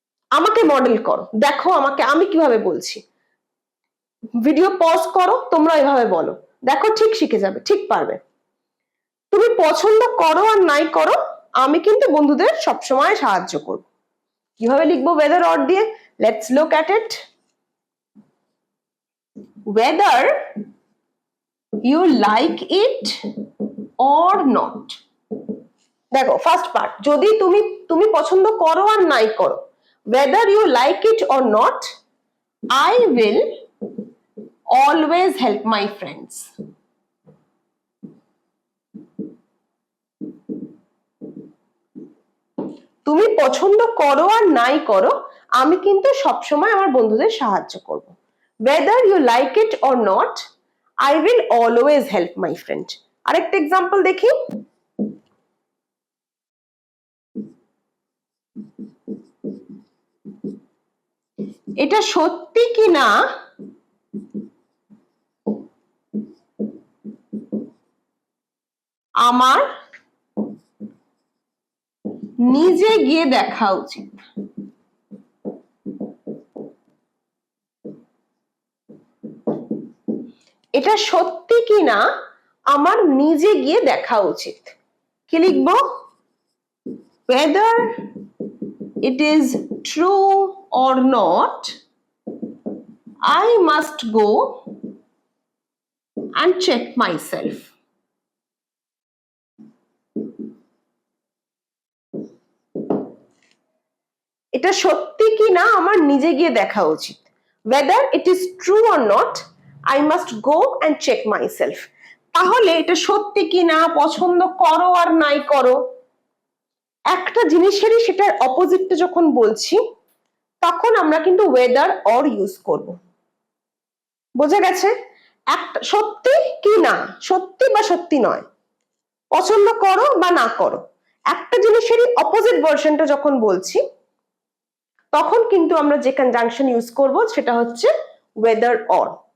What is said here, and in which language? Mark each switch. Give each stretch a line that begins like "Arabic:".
Bangla: আমাকে মডেল করো, দেখো আমাকে আমি কিভাবে বলছি। ভিডিও পজ করো, তোমরা এভাবে বলো, দেখো ঠিক শিখে যাবে, ঠিক পারবে। তুমি পছন্দ করো আর নাই করো, আমি কিন্তু বন্ধুদের সবসময় সাহায্য করব। কিভাবে লিখবো whether or দিয়ে?
English: Let's look at it. Whether you like it or not.
Bangla: দেখো ফার্স্ট পার্ট, যদি তুমি পছন্দ করো আর নাই করো,
English: whether you like it or not, I will always help my friends.
Bangla: তুমি পছন্দ করো আর নাই করো, আমি কিন্তু সবসময় আমার বন্ধুদের সাহায্য করব।
English: whether you like it or not, I will always help my friend.
Bangla: আরেকটা এক্সাম্পল দেখি, এটা সত্যি কি না আমার নিজে গিয়ে দেখা উচিত। এটা সত্যি কি না আমার নিজে গিয়ে দেখা উচিত। কি লিখবো?
English: whether it is true or not, I must go and check myself.
Bangla: এটা সত্যি কি না আমার নিজে গিয়ে দেখা উচিত।
English: whether it is true or not, I must go and check myself.
Bangla: তাহলে এটা সত্যি কি না, পছন্দ করো আর নাই করো, একটা জিনিসেরই সেটার অপোজিটটা যখন বলছি তখন আমরা কিন্তু whether or ইউজ করব। বোঝা গেছে? একটা সত্যি কি না, সত্যি বা সত্যি নয়, পছন্দ করো বা না করো, একটা জিনিসেরই অপোজিট ভার্সনটা যখন বলছি তখন কিন্তু আমরা যে কনজাংশন ইউজ করব সেটা হচ্ছে whether or.